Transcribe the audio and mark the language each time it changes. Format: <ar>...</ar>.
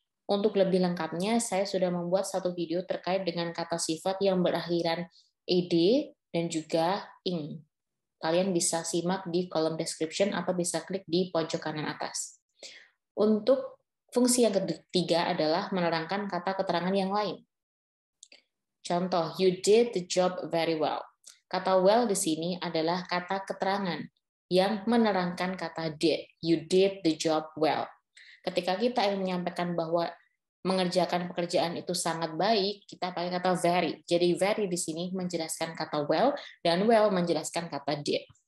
<id>Untuk lebih lengkapnya, saya sudah membuat satu video terkait dengan kata sifat yang berakhiran ed dan juga ing. Kalian bisa simak di kolom description atau bisa klik di pojok kanan atas. Untuk fungsi yang ketiga adalah menerangkan kata keterangan yang lain.</id> <en>Contoh, you did the job very well.</en> <id>Kata well di sini adalah kata keterangan yang menerangkan kata did.</id> <en>You did the job well.</en> <id>Ketika kita ingin menyampaikan bahwa mengerjakan pekerjaan itu sangat baik, kita pakai kata very. Jadi very di sini menjelaskan kata well dan well menjelaskan kata did.</id>